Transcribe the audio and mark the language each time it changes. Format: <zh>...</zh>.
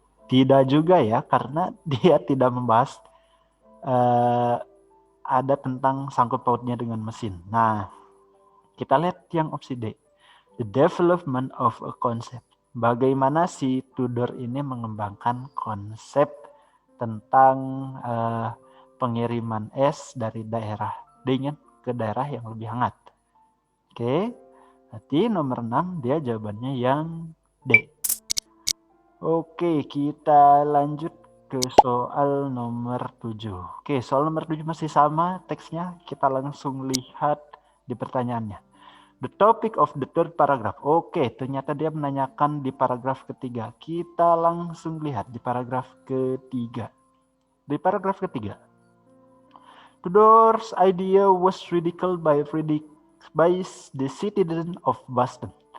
<id>Tidak juga ya, karena dia tidak membahas ada tentang sangkut pautnya dengan mesin. Nah, kita lihat yang opsi D.</id> <en>The development of a concept.</en> <id>Bagaimana si Tudor ini mengembangkan konsep tentang pengiriman es dari daerah dingin ke daerah yang lebih hangat. Oke, berarti nomor 6 dia jawabannya yang D. Oke, kita lanjut ke soal nomor 7. Oke, soal nomor 7 masih sama teksnya. Kita langsung lihat di pertanyaannya.</id> <en>The topic of the third paragraph.</en> <id>Oke, ternyata dia menanyakan di paragraf ketiga. Kita langsung lihat di paragraf ketiga. Di paragraf ketiga,</id> <en>Tudor's idea was ridiculed by the citizens of Boston.</en>